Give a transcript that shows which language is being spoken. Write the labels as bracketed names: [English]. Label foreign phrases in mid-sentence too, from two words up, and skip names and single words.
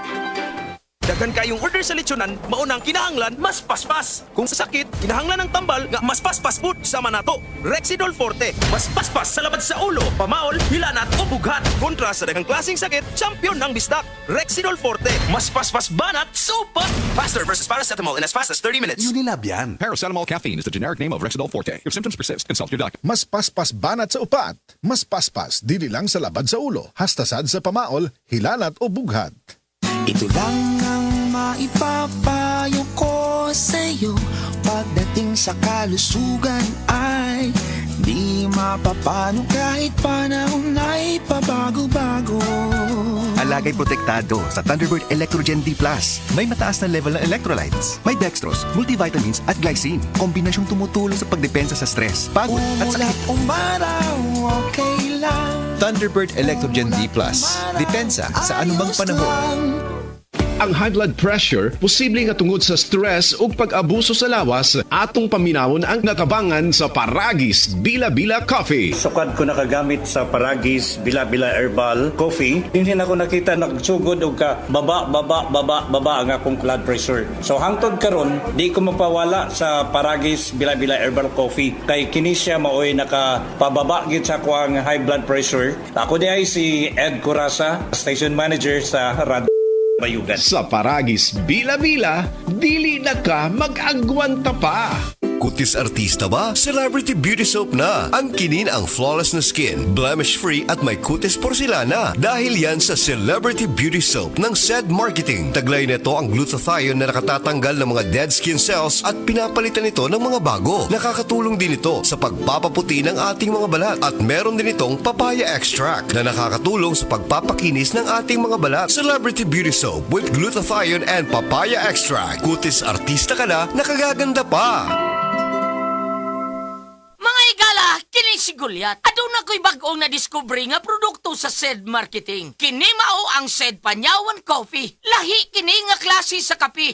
[Cebuano] Daghan kayong order sa lechonan, maunang kinahanglan, mas paspas. Kung sa sakit, kinahanglan ng tambal nga mas paspas pud sa manato. Rexidol Forte, mas paspas sa labad sa ulo, pamaol, hilanat o bughat. Kontra sa daghang klaseng sakit, champion ng bisdak. Rexidol Forte, mas paspas banat, supat. [English] Faster versus paracetamol in as fast as 30 minutes. [Filipino] Unilab yan. [English] Paracetamol caffeine is the generic name of Rexidol Forte. If symptoms persist, consult your doctor. [Cebuano] Mas paspas banat sa upat. Mas paspas dili lang sa labad sa ulo. Hastasad sa pamaol, hilanat o bughat. [Filipino] Ito lang ang maipapayo ko sa'yo. Pagdating sa kalusugan ay di mapapano kahit panahon ay pabago-bago. Alagay protektado sa Thunderbird Electrogen D+. May mataas na level ng electrolytes. May dextrose, multivitamins at glycine. Kombinasyong tumutulong sa pagdepensa sa stress, pagod at sakit. Umaraw, okay lang. Thunderbird Electrogen D+. Depensa sa anumang panahon. [Cebuano] Ang [English] high blood pressure [Cebuano] posible nga tungod sa stress ug pag-abuso sa lawas. Atong paminawon ang natabangan sa Paragis Bila-Bila Coffee. Sukad ko nakagamit sa Paragis Bila-Bila Herbal Coffee. Hindi na ko nakita nagsugod og ka baba ang akong [English] blood pressure. [Cebuano] So hangtod karon di ko mapawala sa Paragis Bila-Bila Herbal Coffee kay kini siya maoy nakapababa gid sa kuang [English] high blood pressure. [Cebuano] Ako di ay si Ed Curasa, station manager sa Radyo Bayugan. Sa Paragis Bila-Bila, dili na ka mag-agwanta pa. [Filipino] Kutis artista ba? Celebrity Beauty Soap na. Ang kinin ang flawless na skin, blemish-free at may kutis porcelana. Dahil yan sa Celebrity Beauty Soap ng SED Marketing. Taglay nito ang glutathione na nakatatanggal ng mga [English] dead skin cells [Filipino] at pinapalitan ito ng mga bago. Nakakatulong din ito sa pagpapaputi ng ating mga balat. At meron din itong [English] papaya extract [Filipino] na nakakatulong sa pagpapakinis ng ating mga balat. [English] Celebrity Beauty Soap with glutathione and papaya extract. [Filipino] Kutis artista ka na, nakagaganda pa. [Cebuano] Mga igala, kini si Goliath. Aduna ko'y bagong na-discover nga produkto sa SED Marketing. Kini mao ang SED Panyawan Coffee. Lahi kini nga klase sa kape.